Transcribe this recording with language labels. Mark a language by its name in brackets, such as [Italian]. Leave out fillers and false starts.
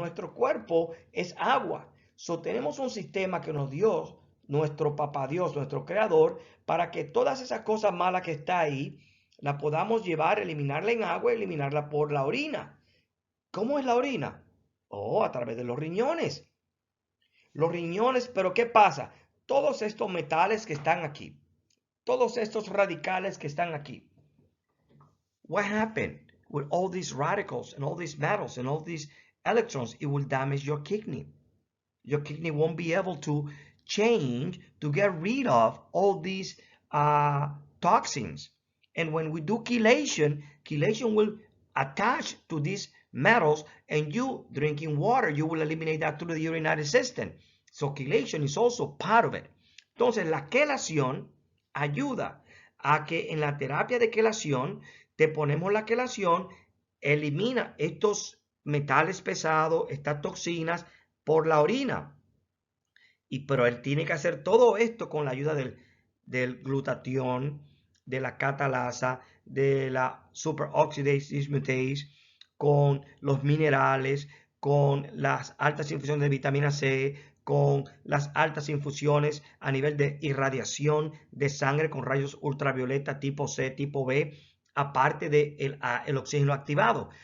[Spanish] Nuestro cuerpo es agua. So, tenemos un sistema que nos dio nuestro papá Dios, nuestro creador, para que todas esas cosas malas que está ahí, la podamos llevar, eliminarla en agua, eliminarla por la orina. ¿Cómo es la orina? Oh, a través de los riñones. Los riñones, pero ¿qué pasa? Todos estos metales que están aquí, todos estos radicales que están aquí. [English] What happened with all these radicals and all these metals and all these electrons? It will damage your kidney. Your kidney won't be able to change to get rid of all these toxins. And when we do chelation, chelation will attach to these metals, and you drinking water, you will eliminate that through the urinary system. So chelation is also part of it. [Spanish] Entonces, la quelación ayuda a que en la terapia de quelación te ponemos la quelación, elimina estos metales pesados, estas toxinas por la orina. Pero él tiene que hacer todo esto con la ayuda del glutatión, de la catalasa, de la superoxidase dismutase, con los minerales, con las altas infusiones de vitamina C, con las altas infusiones a nivel de irradiación de sangre con rayos ultravioleta tipo C, tipo B, aparte de el oxígeno activado.